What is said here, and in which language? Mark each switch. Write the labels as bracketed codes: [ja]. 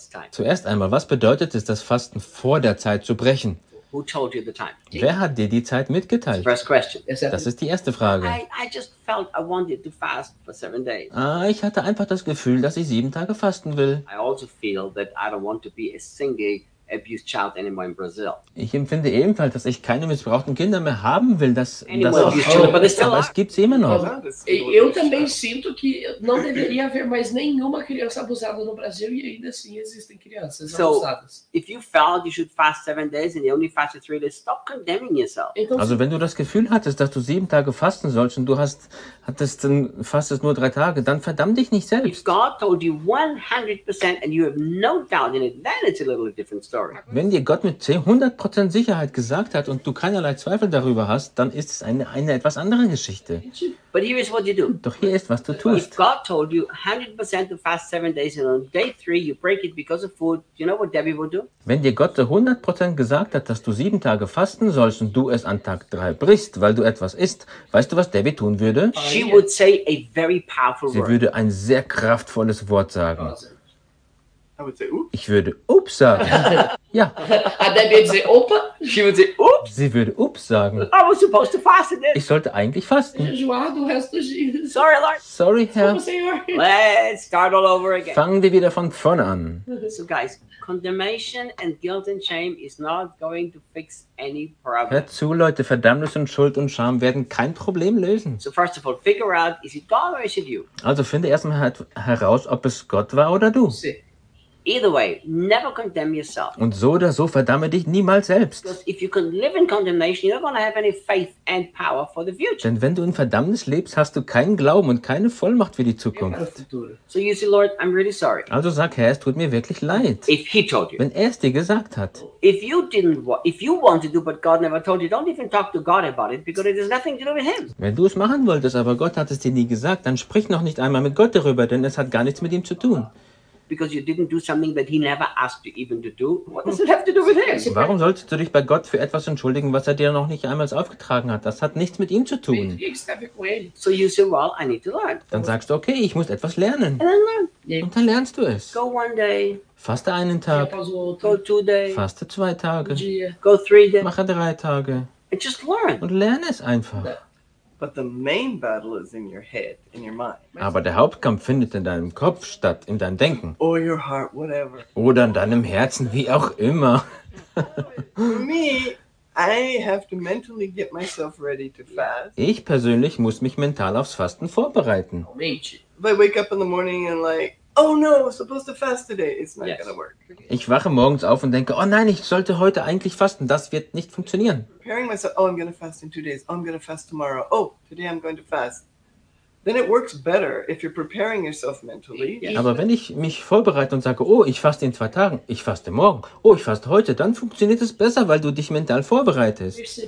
[de] Zuerst einmal, was bedeutet es, das Fasten vor der Zeit zu brechen? [en] Who told you the time? [de] Wer hat dir die Zeit mitgeteilt? [en] First question. [de] Das ist die erste Frage. [en] I just felt I wanted to fast for 7 days. [de] Ich hatte einfach das Gefühl, dass ich 7 Tage fasten will. [en] I also feel that I don't want to be a single abused child anymore in Brazil. [de] Ich empfinde ebenfalls, dass ich keine missbrauchten Kinder mehr haben will, dass das auch, aber es gibt sie immer noch. [pt] Eu também sinto que não deveria haver mais nenhuma criança abusada no Brasil e ainda assim existem crianças abusadas. [en] So, if you felt you should fast 7 days and you only fasted 3 days, stop condemning yourself. [de] Also wenn du das Gefühl hattest, dass du 7 Tage fasten sollst und du fastest nur 3 Tage, dann verdamm dich nicht selbst. [en] If God told you 100% and you have no doubt in it, then it's a little different. [de] Wenn dir Gott mit 100% Sicherheit gesagt hat und du keinerlei Zweifel darüber hast, dann ist es eine etwas andere Geschichte. [en] But here is what you do. [de] Doch hier ist, was du tust. [en] If God told you 100% to fast 7 days and on day 3 you break it because of food, you know what Debbie would do? [de] Wenn dir Gott 100% gesagt hat, dass du 7 Tage fasten sollst und du es an Tag 3 brichst, weil du etwas isst, weißt du, was Debbie tun würde? [en] She would say a very powerful word. [de] Sie würde ein sehr kraftvolles Wort sagen. [en] I would say, oops. [de] Ich würde oops sagen. Ja. [en] And then they'd say, opa. She would say, oops. [de] Sie würde oops sagen. [en] I was supposed to fast it. [de] Ich sollte eigentlich fasten. [en] Sorry, Lord. [de] Sorry, Herr. [en] Let's start all over again. [de] Fangen wir wieder von vorne an. [en] So, guys, condemnation and guilt and shame is not going to fix any problem. [de] Hört zu, Leute, Verdammnis und Schuld und Scham werden kein Problem lösen. [en] So, first of all, figure out, is it God or is it you? [de] Also, finde erstmal heraus, ob es Gott war oder du. [en] See. Either way, never condemn yourself. [de] Und so oder so verdamme dich niemals selbst. [en] If you can live in condemnation, you're not going to have any faith and power for the future. [de] Denn wenn du in Verdammnis lebst, hast du keinen Glauben und keine Vollmacht für die Zukunft. [en] So you see, Lord, I'm really sorry. [de] Also sag, Herr, es tut mir wirklich leid. [en] If he told you. [de] Wenn er es dir gesagt hat. [en] If you didn't, if you want to do, but God never told you, don't even talk to God about it, because it has nothing to do with him. [de] Wenn du es machen wolltest, aber Gott hat es dir nie gesagt, dann sprich noch nicht einmal mit Gott darüber, denn es hat gar nichts mit ihm zu tun. [en] Because you didn't do something that he never asked you even to do. What does it have to do with him? [de] Warum solltest du dich bei Gott für etwas entschuldigen, was er dir noch nicht einmal aufgetragen hat? Das hat nichts mit ihm zu tun. [en] So you say, well, I need to learn. [de] Dann sagst du, okay, ich muss etwas lernen. [en] And then learn. [de] Und dann lernst du es. [en] Go one day. [de] Faste einen Tag. [en] Go 2 days. [de] Faste 2 Tage. [en] Go 3 days. [de] Mache 3 Tage. [en] And just learn. [de] Und lerne es einfach. [en] But the main battle is in your head, in your mind. [de] Aber der Hauptkampf findet in deinem Kopf statt, in deinem Denken. [en] Or your heart, whatever. [de] Oder in deinem Herzen, wie auch immer. [en] For me, I have to mentally get myself ready to fast. [de] Ich persönlich muss mich mental aufs Fasten vorbereiten. [en] If I wake up in the morning and like, oh no, I'm supposed to fast today. It's not gonna work. [de] Ich wache morgens auf und denke, oh nein, ich sollte heute eigentlich fasten. Das wird nicht funktionieren. [en] Preparing myself, oh, I'm gonna fast in 2 days. Oh, I'm gonna fast tomorrow. Oh, today I'm going to fast. Then it works better if you're preparing yourself mentally. Yes. [de] Aber wenn ich mich vorbereite und sage, oh, ich faste in 2 Tagen, ich faste morgen, oh, ich faste heute, dann funktioniert es besser, weil du dich mental vorbereitest.